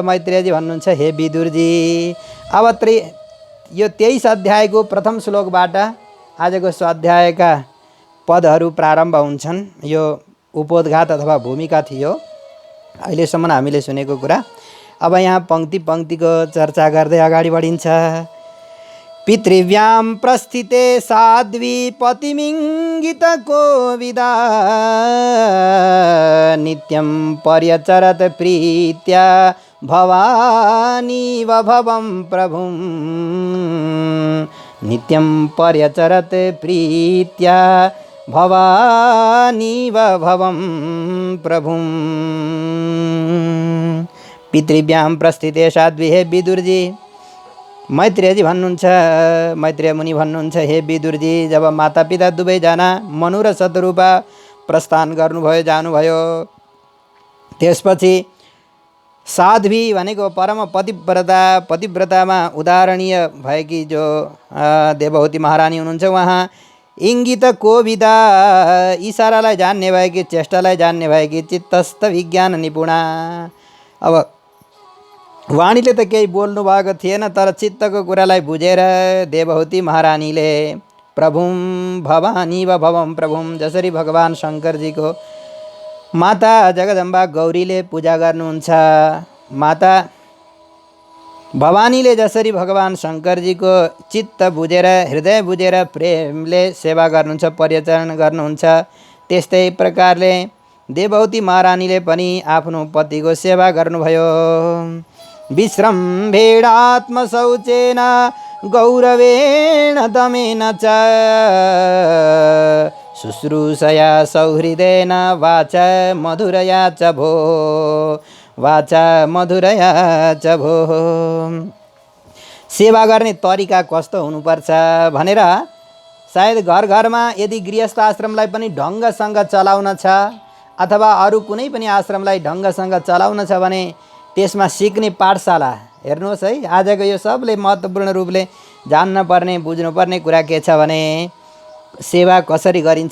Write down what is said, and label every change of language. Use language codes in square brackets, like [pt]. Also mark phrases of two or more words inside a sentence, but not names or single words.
[ne] मैत्रेयजी भन्नुहुन्छ, हे विदुरजी, अब यो 23 अध्यायको प्रथम श्लोकबाट आजको स्वाध्यायका पदहरू प्रारम्भ हुन्छन्। यो उपोद्घात अथवा भूमिका थियो अहिलेसम्म हामीले सुनेको कुरा। अब यहाँ पङ्क्ति पङ्क्तिको चर्चा गर्दै अगाडि बढिन्छ। [sa] पितृव्यां प्रस्थिते साध्वी पतिमिङ्गित कोविदा नित्यं पर्यचरत प्रीत्या भवानीव भवं प्रभुं नित्यं पर्यचरत प्रीत्या भवानीव भवं प्रभुं। पितृव्यां प्रस्थिते साध्वी, [ne] हे विदुरजी, मैत्रेयजी भन्नुहुन्छ, मैत्रेय मुनि भन्नुहुन्छ, हे विदुरजी, जब मातापिता दुवैजना मनु र शतरूपा प्रस्थान गर्नुभयो, जानुभयो, त्यसपछि साध्वी भनेको परम पतिव्रता, पतिव्रतामा उदाहरणीय भएकी जो देवहुती महारानी हुनुहुन्छ, उहाँ [sa] इङ्गित कोविदा, [ne] इसारालाई जान्ने भएकी, चेष्टालाई जान्ने भएकी, [sa] चित्तस्थ विज्ञान निपुणा। [ne] अब वाणीले त केही बोल्नु भएको थिएन, तर चित्तको कुरालाई बुझेर देवहुती [sa] महारानीले प्रभुं भवानी व भवं प्रभुं, [ne] जसरी भगवान शङ्करजीको माता जगदम्बा गौरीले पूजा गर्नुहुन्छ, माता भवानीले जसरी भगवान शङ्करजीको चित्त बुझेर, हृदय बुझेर प्रेमले सेवा गर्नुहुन्छ, परिचरण गर्नुहुन्छ, त्यस्तै प्रकारले देवहुती महारानीले पनि आफ्नो पतिको सेवा गर्नुभयो। [sa] विश्रम्भेणात्मशौचेन गौरवेण दमेन च शुश्रूषया सौहृदेन वाचा मधुरया च भो, वाचा मधुरया च भो। [ne] सेवा गर्ने तरिका कस्तो हुनुपर्छ भनेर सायद घर घरमा यदि गृहस्थ आश्रमलाई पनि ढङ्गसँग चलाउन छ अथवा अरू कुनै पनि आश्रमलाई ढङ्गसँग चलाउन छ भने त्यसमा सिक्ने पाठशाला। हेर्नुहोस् है, आजको यो सबले महत्त्वपूर्ण रूपले जान्नुपर्ने बुझ्नुपर्ने कुरा के छ भने सेवा कसरी गरिन्छ।